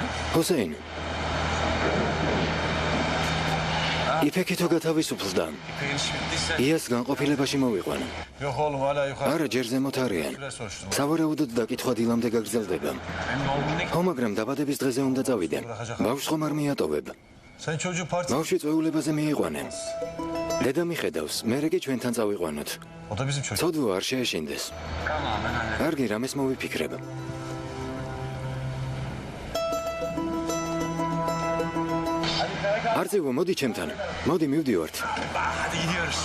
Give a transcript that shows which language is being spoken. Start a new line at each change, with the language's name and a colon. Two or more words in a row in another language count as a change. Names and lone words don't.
Georgian: ჰუსეინ. იფექითო გათავისუფლდა. იას განყოფილებაში მოვიყვანა.
Turkish: Yok oğlum hala yukarı.
Georgian: არა, ჯერ ზემოთ არიან. სავარაუდოდ დაკითხვა დილამდე გაგრძელდება. ხო, მაგრამ დაბადების დღეზე უნდა წავიდე. ბავშვს ხომ არ მიატოვებ.
Turkish: Sen çocuk partisi.
Georgian: ბავშვი წვეულებაზე მიიყვანე. დედა მიხედავს, მერე კი ჩვენთან წავიყვანოთ.
Turkish: O da bizim çocuk.
Georgian: ცოდვა არ შეეშინდეს. კარგი, რამეს მოვიფიქრებ. არწივო, მოდი ჩემთან. მოდი მივდივართ.
Turkish: Hadi gidiyoruz.